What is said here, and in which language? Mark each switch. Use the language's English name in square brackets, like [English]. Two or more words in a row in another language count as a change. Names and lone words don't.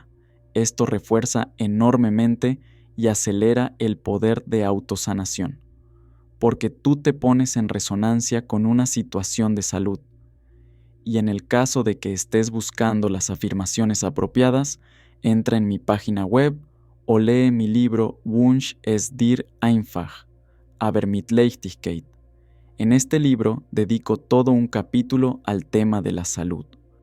[Spanish] Esto refuerza enormemente y acelera el poder de autosanación, porque tú te pones en resonancia con una situación de salud. Y en el caso de que estés buscando las afirmaciones apropiadas, entra en mi página web o lee mi libro Wunsch ist dir einfach, aber mit Leichtigkeit. En este libro dedico todo un capítulo al tema de la salud.